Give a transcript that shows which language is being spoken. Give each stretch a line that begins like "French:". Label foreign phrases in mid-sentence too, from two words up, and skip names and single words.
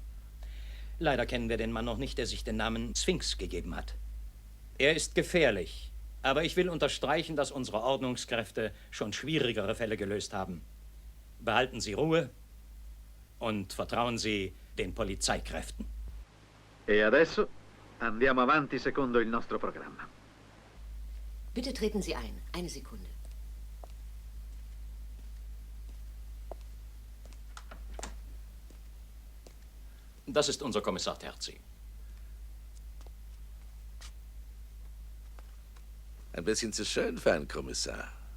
German: Leider kennen wir den Mann noch nicht, der sich den Namen Sphinx gegeben hat. Er ist gefährlich, aber ich will unterstreichen, dass unsere Ordnungskräfte schon schwierigere Fälle gelöst haben. Behalten Sie Ruhe und vertrauen Sie den Polizeikräften.
Italian: E adesso andiamo avanti secondo il nostro programma.
German: Bitte treten Sie ein. Eine Sekunde. Das ist unser Kommissar Terzi. Ein bisschen zu schön für einen Kommissar.